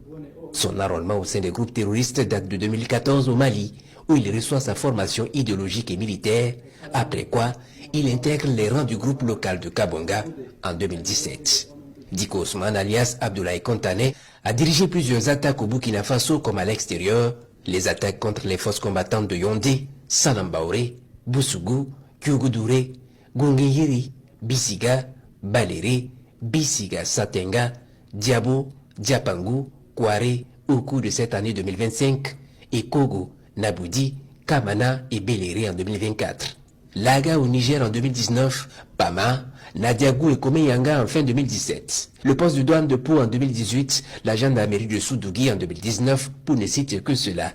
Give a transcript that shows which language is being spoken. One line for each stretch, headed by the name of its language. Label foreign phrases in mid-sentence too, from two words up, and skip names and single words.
French: Son enrôlement au sein des groupes terroristes date de 2014 au Mali, où il reçoit sa formation idéologique et militaire, après quoi il intègre les rangs du groupe local de Kabonga en 2017. Diko Ousmane alias Abdoulaye Kontane a dirigé plusieurs attaques au Burkina Faso comme à l'extérieur, les attaques contre les forces combattantes de Yondé, Salambaoré, Boussougou, Kyougouduré, Gongeyiri, Bissiga, Baléré, Bissiga Satenga, Diabo, Diapangou, Kouaré au cours de cette année 2025 et Kogo, Naboudi, Kamana et Beléré en 2024. Laga au Niger en 2019, Pama, Nadiagou et Komeyanga en fin 2017. Le poste de douane de Pau en 2018, la gendarmerie de Soudougui en 2019, pour ne citer que cela.